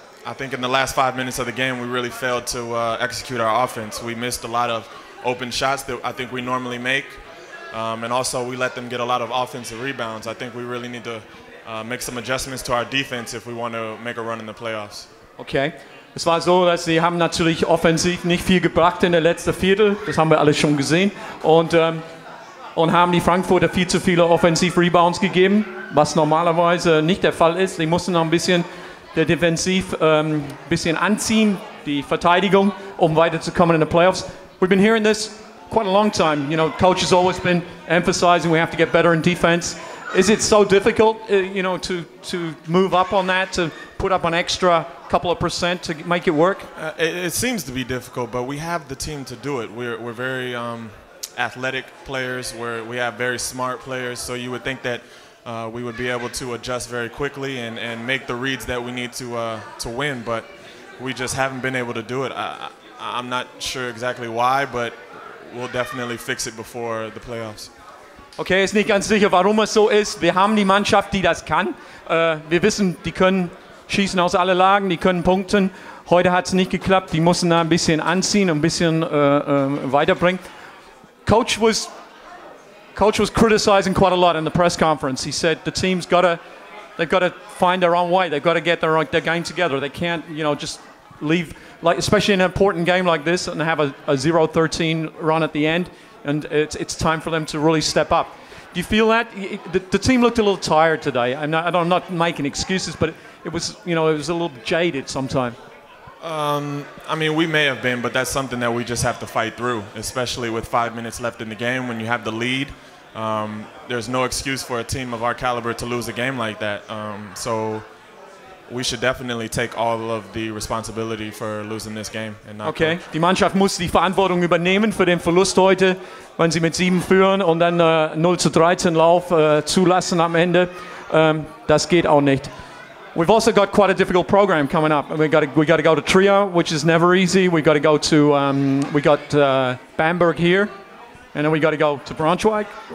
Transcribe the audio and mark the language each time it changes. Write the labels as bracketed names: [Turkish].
[English] I think in the last 5 minutes of the game, we really failed to execute our offense. We missed a lot of open shots that I think we normally make. And also, we let them get a lot of offensive rebounds. I think we really need to make some adjustments to our defense if we want to make a run in the playoffs. Okay. [German] Es war so, dass sie haben natürlich offensiv nicht viel gebracht in der letzten Viertel. Das haben wir alle schon gesehen. Und haben die Frankfurter viel zu viele Offensiv-Rebounds gegeben, was normalerweise nicht der Fall ist. Die mussten noch ein bisschen der Defensiv bisschen anziehen, die Verteidigung, um weiterzukommen [English] in the playoffs. We've been hearing this quite a long time. You know, coach has always been emphasizing we have to get better in defense. Is it so difficult, to move up on that, to put up an extra couple of percent to make it work? It seems to be difficult, but we have the team to do it. We're very athletic players. We have very smart players. So you would think that we would be able to adjust very quickly and make the reads that we need to win. But we just haven't been able to do it. I'm not sure exactly why, but we'll definitely fix it before the playoffs. [German] Okay, ist nicht ganz sicher, warum es so ist. Wir haben die Mannschaft, die das kann. Wir wissen, die können schießen aus allen Lagen, die können punkten. Heute hat es nicht geklappt. Die mussten da ein bisschen anziehen, ein bisschen weiterbringen. [English] Coach was criticizing quite a lot in the press conference. He said the team's they've got to find their own way. They've got to get their game together. They can't, just leave, like especially in an important game like this, and have a 0-13 run at the end. And it's time for them to really step up. Do you feel that the team looked a little tired today? I'm not making excuses, but it was a little jaded sometimes. I mean, we may have been, but that's something that we just have to fight through, especially with 5 minutes left in the game. When you have the lead, there's no excuse for a team of our caliber to lose a game like that. So we should definitely take all of the responsibility for losing this game. And not [German] okay, die Mannschaft muss die Verantwortung übernehmen für den Verlust heute, wenn sie mit 7 führen und dann 0-13 Lauf zulassen am Ende. Das geht auch nicht. [English] We've also got quite a difficult program coming up. We got to go to Trier, which is never easy. We got to go to Bamberg here, and then we got to go to Braunschweig.